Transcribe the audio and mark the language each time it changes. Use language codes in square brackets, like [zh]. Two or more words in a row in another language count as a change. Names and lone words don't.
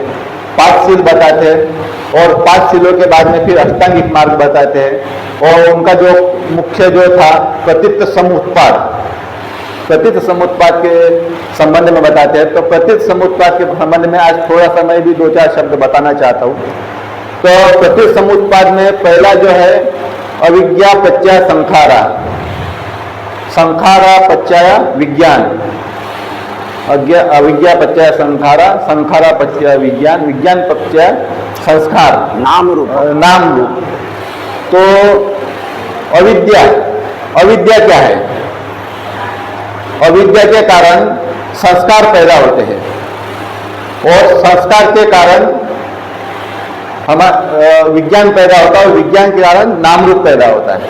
[hi] 5 शील बताते हैं और 5 शीलों के बाद में फिर अष्टांगिक मार्ग बताते हैं। और उनका जो मुख्य जो था प्रतीत समुत्पाद, प्रतीत समुत्पाद के संबंध में बताते हैं। तो प्रतीत समुत्पाद के संबंध में आज थोड़ा सा मैं भी 2-4 शब्द बताना चाहता हूँ। तो प्रतीत समुत्पाद में पहला जो है [pi] अविद्या पच्चय संखारा, संखारा पच्चय विज्ञान, अविद्या पच्चय संखारा, संखारा पच्चय विज्ञान, विज्ञान पच्चय संस्कार, नाम रूप। [hi] तो अविद्या, अविद्या क्या है? अविद्या के कारण संस्कार पैदा होते हैं और संस्कार के कारण हमारा विज्ञान पैदा होता है और विज्ञान के कारण नाम रूप पैदा होता है।